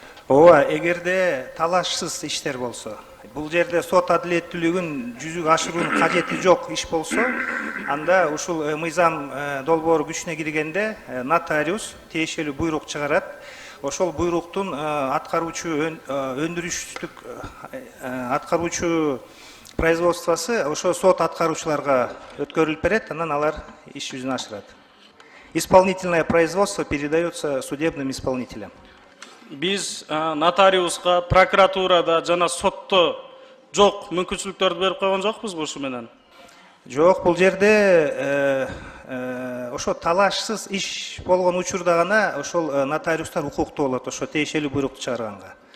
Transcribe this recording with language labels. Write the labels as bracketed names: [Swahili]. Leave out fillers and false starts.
[Kyrgyz] Ооба, эгерде талашсыз иштер болсо, бул жерде сот адилеттүүлүгүн жүзүгө ашыруунун кажети жок иш болсо, анда ушул мыйзам долбоору күчүнө киргенде нотариус тиешелүү буйрук чыгарат. Ошол буйруктун аткаруучу өндүрүштүк аткаруучу производствосы ошо сот аткаруучуларга өткөрүлүп берет, анан алар иш жүзүн ашырат. [Russian] Исполнительное производство передается судебным исполнителям. [Kyrgyz] Биз нотариуска прокуратурада жана сотто жок мүмкүнчүлүктөрдү берип койгон жокпузбу ушу менен? Жок, бул жерде ошо талашсыз иш болгон учурда гана ошол нотариустар укуктуу болот, ошо тиешелүү буйрукту чыгарганга.